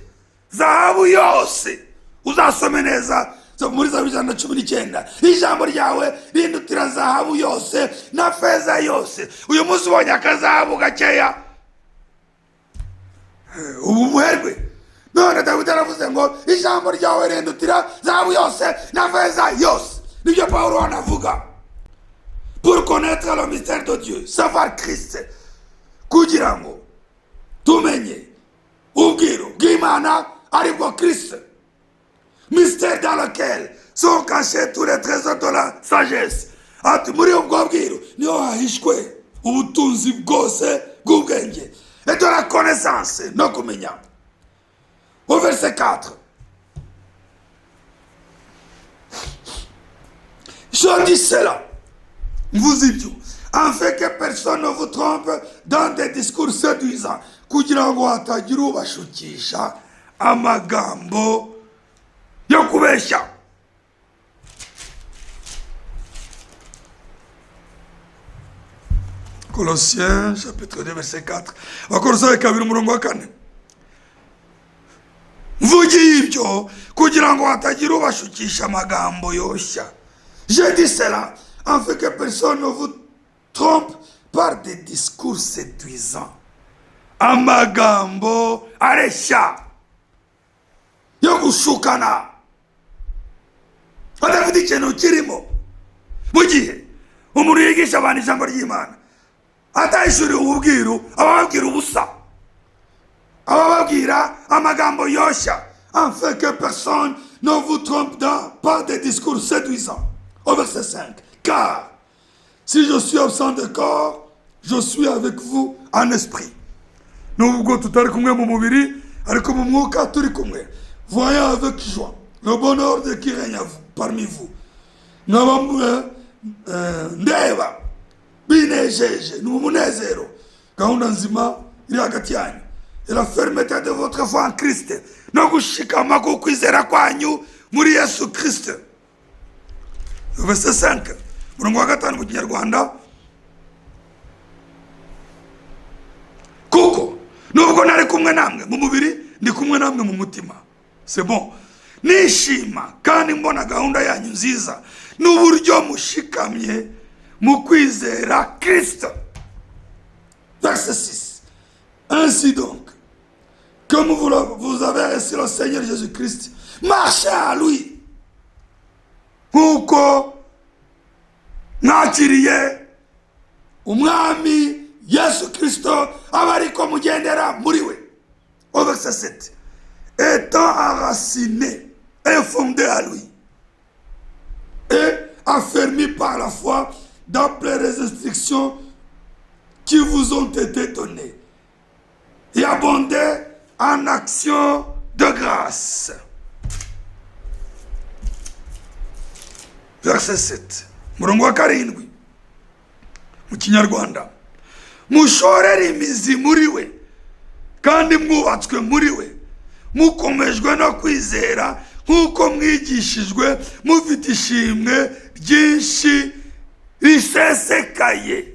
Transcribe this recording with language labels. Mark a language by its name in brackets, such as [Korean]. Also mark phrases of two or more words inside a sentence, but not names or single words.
[Kinyarwanda] Zahabu yose uzasome neza muri Zaburi 119, ijambo ryawe rindutira zahabu yose na feza yose. Uyu munsi ubonye akazahabu gakeya ubu muherwe. None Dawidi aravuze ngo ijambo ryawe rindutira zahabu yose na feza yose. Nibyo Paulo anavuga. [French] Pour connaître le mystère de Dieu, savoir Christ, [Kinyarwanda] kugira ngo tumenye ubwiru bw'Imana aribwo Christ. [French] Mystère dans lequel sont cachés tous les trésors de la sagesse. [Kinyarwanda] Ati muri ubwo bwiru niho hahishwe ubutunzi bwose bw'ubwenge [French] et de la connaissance, [Kinyarwanda] no kumenya. [French] Au verset 4. Je dis cela, vous idiots, afin que personne ne vous trompe dans des discours séduisants, [Kinyarwanda] kugira ngo hatagira ubashukisha amagambo yo kubeshya. [French] Colossiens chapitre 2 verset 4. [Kinyarwanda] Abakolosayi 2:4. Mvugiye ibyo kugira ngo hatagira ubashukisha amagambo yoshya. [French] Je dis cela afin que personne ne vous trompe par des discours séduisants. [Kinyarwanda] Amagambo areshya yo gushukana adafite ikintu kirimo. Mu gihe umuntu yigisha abantu ijambo ry'Imana atayishuriye ububwiru, ababwira ubusa, ababwira amagambo yoshya, [French] afin que personne ne vous trompe par des discours séduisants. Au verset 5. Car si je suis absent de corps, je suis avec vous en esprit. [Kinyarwanda] Nubwo tutari kumwe mu mubiri, ariko mu mwuka turi kumwe. [French] Voyons avec joie le bonheur de qui règne parmi vous. [Kinyarwanda] Ndeba binejeje n'umunezero gahunda nzima iri hagati yanyu, [French] et la fermeté de votre foi en Christ, [Kinyarwanda] no gushikama ku kwizera kwanyu muri Yesu Kristo. [French] Verset 5. [Kinyarwanda] Murongo wa 5 mu Kinyarwanda. Kuko nubwo nari kumwe namwe mu mubiri, ndi kumwe namwe mu mutima. [French] C'est bon. [Kinyarwanda] Nishima kandi mbona gahunda yanyu nziza n'uburyo mushikamye mu kwizera Kristo. [French] Verset 6. Ainsi donc, comme vous avez reçu le Seigneur Jésus-Christ, marchez à lui. [Kinyarwanda] Nkuko mwakiriye umwami Yesu Kristo abariko mugendera muri we. [French] Au verset 7. Étant enraciné et fondé à lui, et affermi par la foi d'après les instructions qui vous ont été données, et abondé en actions de grâce. Verset 7. [Kinyarwanda] Murongo wa 7 mu Kinyarwanda. Mushorere imizi muri we kandi mwubatswe muri we, mukomejwe no kwizera nk'uko mwigishijwe, mufite ishimwe ryinshi risesekaye.